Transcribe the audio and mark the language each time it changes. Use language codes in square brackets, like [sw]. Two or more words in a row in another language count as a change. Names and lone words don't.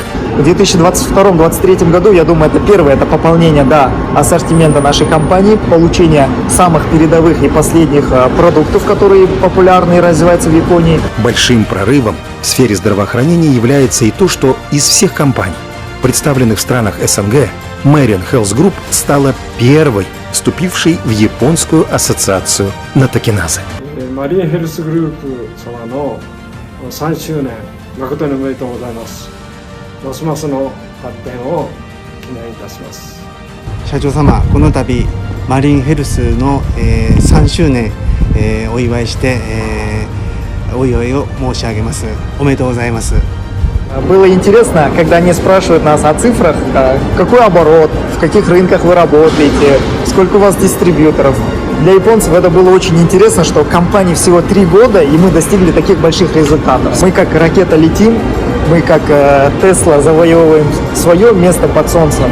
[ru] В 2022-2023 году, я думаю, это первое, это пополнение ассортимента нашей компании, получение самых передовых и последних продуктов, которые популярны и развиваются в Японии. Большим прорывом в сфере здравоохранения является и то, что из всех компаний, представленных в странах СНГ, Marine Health Group стала первой, вступившей в японскую ассоциацию натокиназы. [ja] Marine Health Group 様の3周年誠におめでとうございます。ますますの発展を記念いたします。社長様、この度マリンヘルスの3周年お祝いしてお祝いを申し上げます。おめでとうございます。 [ru] Было интересно, когда они спрашивают нас о цифрах, какой оборот, в каких рынках вы работаете, сколько у вас дистрибьюторов. Для японцев это было очень интересно, что компании всего 3 года, и мы достигли таких больших результатов. Мы как ракета летим, мы как Тесла завоевываем свое место под солнцем.